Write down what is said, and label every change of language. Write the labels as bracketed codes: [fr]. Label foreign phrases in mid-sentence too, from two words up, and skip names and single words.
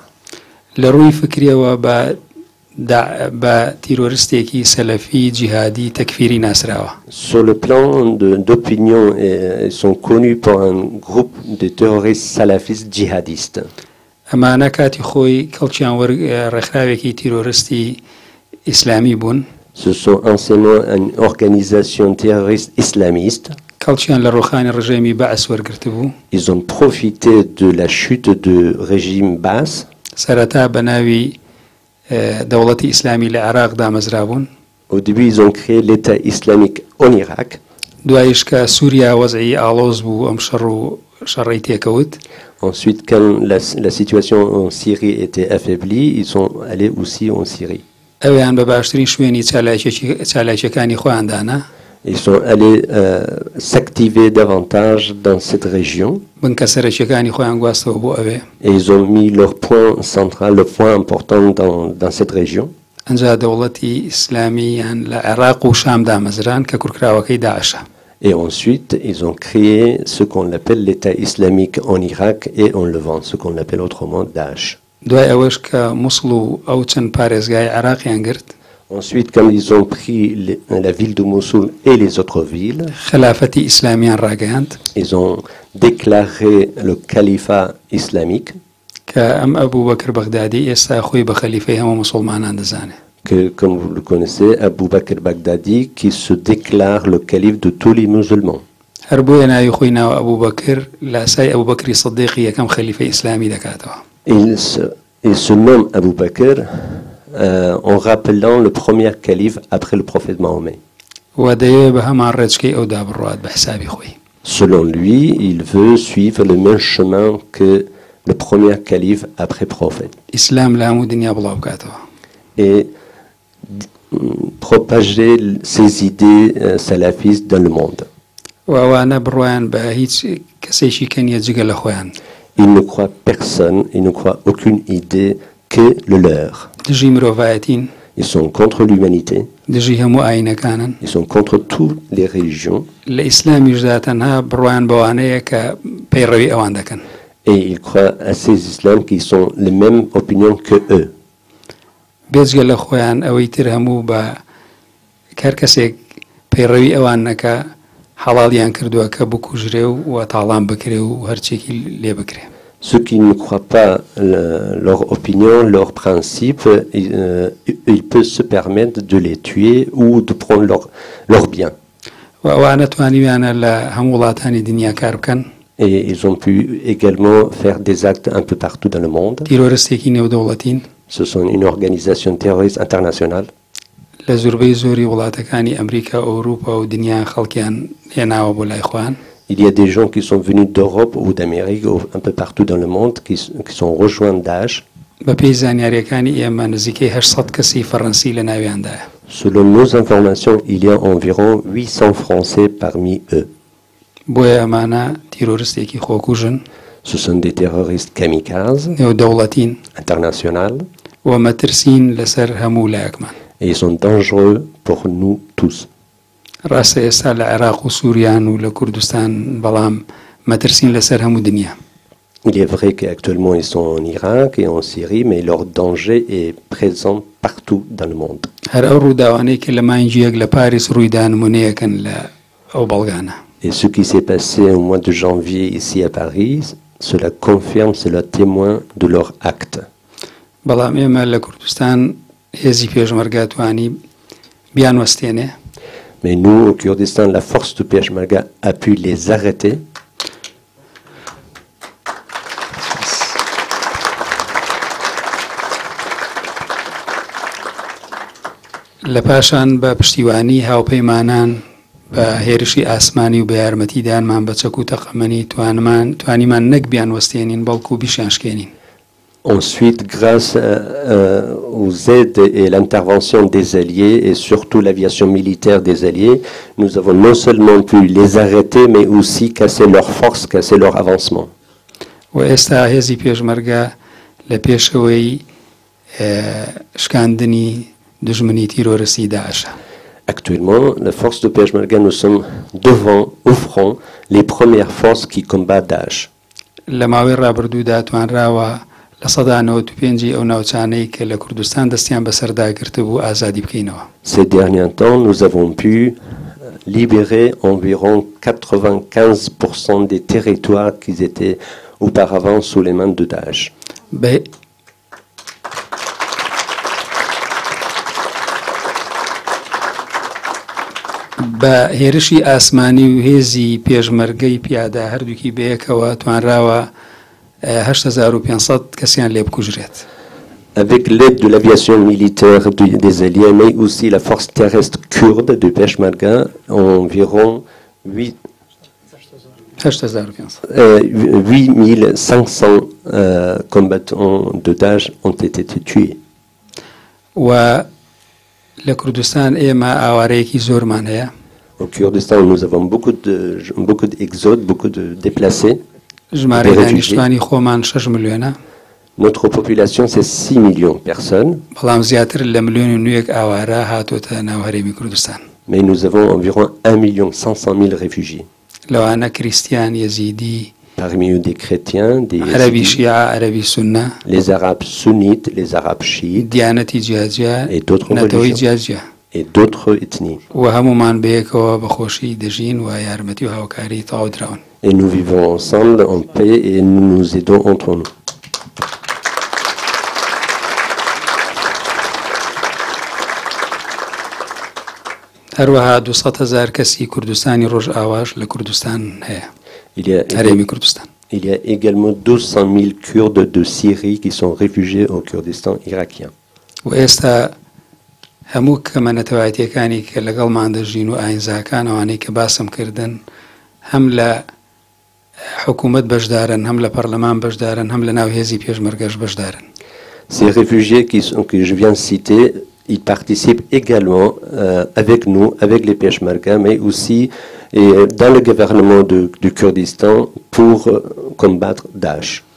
[ckb] لە ڕووی فکریەوە بە تیرۆریستێکی سەلەفی جیهادی تەکفیری ناسراوە [fr] Sur le plan d'opinion, ils sont connus pour un groupe de terroristes salafistes djihadistes. [ckb] ئەمانە کاتی خۆی کەڵکیان ڕێکخراوێکی تیرۆریستی ئیسلامی بوون [fr] Ce sont anciennement une organisation terroriste islamiste. [ckb] کەڵکیان لە ڕۆخانی ڕژێمی بەعس وەرگرت بوو [fr] Ils ont profité de la chute du régime Baas. [ckb] سەرەتا بە ناوی دەوڵەتی ئیسلامی لە عراق دامەزرا بوون [fr] Au début, ils ont créé l'État islamique en Irak. [ckb] دوایش کە سووریا وەزعی ئاڵۆز بوو ئەم شەڕ و شەڕی تێکەوت [fr] Ensuite, quand la situation en Syrie était affaiblie, ils sont allés aussi en Syrie. [ckb] ئەویان بە باشترین شوێنی چالاکیەکانی خۆیاندانا [fr] Ils sont allés s'activer davantage dans cette région [ckb] بنکە سەرەکیەکانی خۆیان گواستەوە بۆ ئەوێ [fr] et ils ont mis leur point central, le point important dans cette région. [ckb] ئەنجا دەوڵەتی ئیسلامیان لە عێراق و شام دامەزران کە کوورکراوەکەی داعشە [fr] Et ensuite, ils ont créé ce qu'on appelle l'État islamique en Irak et en Levant, ce qu'on appelle autrement Daesh. [ckb] دوای ئەوەش کە مووسڵ و ئەو چەند پارێزگای عێراقیان گرت [fr] Ensuite, quand ils ont pris la ville de Mossoul et les autres villes, [ckb] خلافەتی ئیسلامیان ڕاگەیاند [fr] ils ont déclaré le califat islamique [ckb] کە ئەم ئەبوو بەکر بەغدادی ئێستا خۆی بە خەلیفەی هەموو موسڵمانان دەزانێت [fr] que, comme vous le connaissez, Abu Bakr Baghdadi, qui se déclare le calife de tous les musulmans. [ckb] هەر بۆیە ناوی خۆی ناوە ئەبوو بەکر لە ئاسای ئەبوو بەکری سەدیقی یەکەم خەلیفەی ئیسلامی دەکاتەوە [fr] Il se nomme Abu Bakr en rappelant le premier calife après le prophète Mahomet. [ckb] و دەیەوێت بە هەمان ڕێچکەی ئەودا بڕوات بە حسابی خۆی [fr] Selon lui, il veut suivre le même chemin que le premier calife après prophète. [ckb] ئیسلام لە هەموو دنیا بڵاو بکاتەوە [fr] Et propager ses idées salafistes dans le monde. [ckb] و ئەوانە بڕوایان بە هیچ کەسێکی کەنیە جگە لە خۆیان [fr] Ils ne croient personne, ils ne croient aucune idée que le leur. [ckb] دژی مرۆڤایەتین [fr] Ils sont contre l'humanité, [ckb] دژی هەموو ئاینەکانن [fr] ils sont contre toutes les religions [ckb] لە ئیسلامیشدا تەنها بڕوایان بەوانەیە کە پەیڕەوی ئەوان دەکەن [fr] et ils croient à ces islams qui sont les mêmes opinions que eux. [ckb] بێجگە لە خۆیان ئەوەی تر هەموو بە کار کەسێک پەیڕەوی ئەوان نەکە حەڵاڵیان کردووە کە بکوژرێ و تاڵان بکرێ و هەرچێکی لێ بکرێ. [fr] Ceux qui ne croient pas leur opinion, leurs principes, ils peuvent se permettre de les tuer ou de prendre leurs biens. [ckb] و ئەوانە توانیویانە لە هەموو وڵاتانی دنیا کار بکەن. [fr] Et ils ont pu également faire des actes un peu partout dans le monde. [ckb] تیرۆریستێکی نێودەوڵەتین. [fr] Ce sont une organisation terroriste internationale. [ckb] لە زۆربەی زۆری وڵاتەکانی ئەمریکا و ئەوروپا و دنیا خەڵکیان هێناوە بۆ لای خۆیان. [fr] Il y a des gens qui sont venus d'Europe ou d'Amérique, un peu partout dans le monde, qui sont rejoints Daesh. [ckb] بە پێی زانیاریەکانی ئێمە نزیکەی 800 کەسی فەڕەنسی لە ناویاندایە. [fr] Selon nos informations, il y a environ 800 Français parmi eux. [ckb] بۆیە ئەمانە تیرۆریستێکی خۆکوژن. [fr] Ce sont des terroristes kamikazes [ckb] نێودەوڵەتین [fr] internationaux. [ckb] و مەترسین لەسەر هەموو لایەکمان. [fr] Et ils sont dangereux pour nous tous. [ckb] ڕاستە ئێستا لە عێراق و سووریان و لە کوردستان بەڵام مەترسین لەسەر هەموو دنیا. [fr] Il est vrai qu'actuellement ils sont en Irak et en Syrie, mais leur danger est présent partout dans le monde. [ckb] هەر ئەو ڕووداوانەی کە لە مانگیەک لە پاریس ڕوویدا نمونەیەکەن لە ئەو بەڵگانە. [fr] Et ce qui s'est passé au mois de janvier ici à Paris, cela confirme, cela témoigne de leur acte. [ckb] بەڵام ئێمە لە کوردستان هێزی پێشمەرگاتوانی بیان وەستێنێ. [fr] Mais nous, au Kurdistan, la force de Peshmerga a pu les arrêter. [ckb] لە پاشان بە پشتیوانی هاوپەیمانان بە هێرشی ئاسمانی و بە یارمەتیدانمان بە چەک و تەقەمەنی توانیمان نەک بیان وەستێنین بەڵکو بیشانشکێنین. [fr] Ensuite, grâce aux aides et l'intervention des Alliés, et surtout l'aviation militaire des Alliés, nous avons non seulement pu les arrêter, mais aussi casser leurs forces, casser leur avancement. [ckb] و ئێستا هێزی پێشمەرگە لە پێشەوەی شکاندنی دژمنی تیرۆریستی داعشە. [fr] Actuellement, la force de Peshmerga, nous sommes devant, au front, les premières forces qui combattent Daesh. [ckb] لە ماوەی ڕابردوودا توانراوە لە سەدا 95 ئەو ناوچانەی کە لە کوردستان دەستیان بەسەرداگرتە بوو ئازادی بکەینەوە. [fr] Ces derniers temps, nous avons pu libérer environ 95% des territoires qui étaient auparavant sous les mains de Daesh. [ckb] بە هێرشی ئاسمانی و هێزی پێشمەرگەی پیادا هەردووکی بەیەکەوە توانراوە 8500 کەسیان لێ بکوژرێت. [fr] Avec l'aide de l'aviation militaire des Alliés, mais aussi la force terrestre kurde de Peshmerga, environ 8500 combattants de Daesh ont été tués. [ckb] لە کوردستان ئێمە ئاوارەیەکی زۆرمان هەیە. [fr] Au Kurdistan, nous avons beaucoup d'exodes, beaucoup de déplacés. [ckb] ژمارەی دانیشتوانی خۆمان 6 ملیۆنە. [fr] Notre population, c'est 6 millions de personnes. [ckb] بەڵام زیاتر لە ملیۆن و نوێک ئاوارە هاتوۆتە ناو هەرێمی کوردستان. [fr] Mais nous avons environ 1,5 million réfugiés. [ckb] لەوانە کریستیان یەزیدی، [fr] parmi eux des chrétiens, des [ckb] عەرەبی شیعە، عەرەبی سونە، [fr] les arabes sunnites, les arabes chiites, [ckb] دیانەتی جیاجیا، [fr] et d'autres [ckb] نەتەوەی [fr] religions, [ckb] جیاجیا. [fr] et d'autres ethnies. [ckb] و هەمومان بەیەکەوە بەخۆشی دەژین و یارمەتی و هاوکاری تەواو دراون. [fr] Et nous vivons ensemble en paix et nous nous aidons entre nous. [ckb] هەروەها 200,000 کەسی کوردستانی ڕۆژئاواش لە کوردستان هەیە. هەرێمی کوردستان. [fr] Il y a également 200 000 Kurdes de Syrie qui sont réfugiés au Kurdistan irakien. [ckb] و ئێستا هەموو کەمەنەتەوایەتیەکانی کە لەگەڵمان دەژین و ئاینزاکانەوانەی کە باسم کردن هەم لە حکوومەت بەشدارن، هەم لە پەرلەمان بەشدارن، هەم لە ناو هێزی پێشمەرگەش بەشدارن. [fr] Ces réfugiés que je viens de citer, ils participent également avec nous, avec les Peshmerga, mais aussi dans le gouvernement du Kurdistan pour combattre Daesh.